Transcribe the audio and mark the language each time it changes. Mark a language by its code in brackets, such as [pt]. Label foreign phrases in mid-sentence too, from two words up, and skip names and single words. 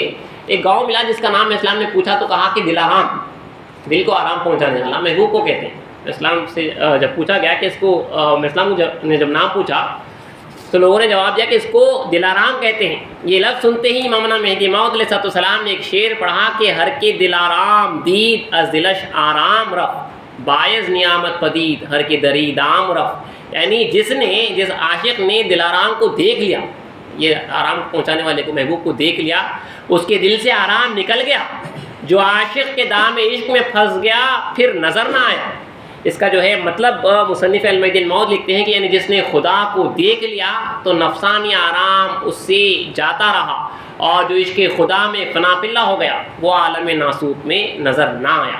[ur] ایک گاؤں ملا جس کا نام اسلام نے پوچھا تو کہا کہ دلارام، دل کو آرام پہنچانے والا، محبوب کو کہتے ہیں. اسلام سے جب پوچھا گیا کہ اس کو اسلام نے جب نام پوچھا تو لوگوں نے جواب دیا کہ اس کو دلارام کہتے ہیں. یہ لفظ سنتے ہی امامنا مہدی موعود [ar] علیہ السلام [ur] نے ایک شعر پڑھا کہ [fa] ہر کے دلارام دید از دلش آرام رفت، باعث نعمت پدید ہر کے دری دام رفت. [ur] یعنی جس عاشق نے دلارام کو دیکھ لیا، یہ آرام پہنچانے والے کو، محبوب کو دیکھ لیا، اس کے دل سے آرام نکل گیا. جو عاشق کے دام عشق میں پھنس گیا پھر نظر نہ آیا. اس کا جو ہے مطلب مصنف المہدی الموعود لکھتے ہیں کہ یعنی جس نے خدا کو دیکھ لیا تو نفسانی آرام اس سے جاتا رہا اور جو عشق خدا میں [ar] فنا فی اللہ [ur] ہو گیا وہ عالم ناسوت میں نظر نہ آیا۔